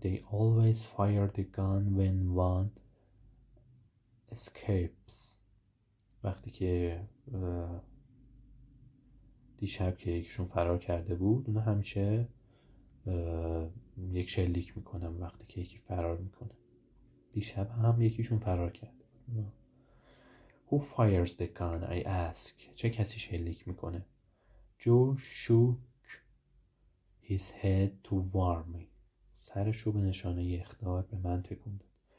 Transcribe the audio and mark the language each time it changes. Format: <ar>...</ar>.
<en>They always fire the gun when one escapes.</en> <fa>وقتی که دیشب که یکیشون فرار کرده بود، اونا همیشه یک شلیک میکنن وقتی که یکی فرار میکنه. دیشب هم یکیشون فرار کرده بود.</fa> <en>Who fires the gun? I ask.</en> <fa>چه کسی شلیک میکنه؟</fa> <en>Joe shook his head to warn me.</en> <fa>سرشو به نشانه اخطار به من تکون داد.</fa>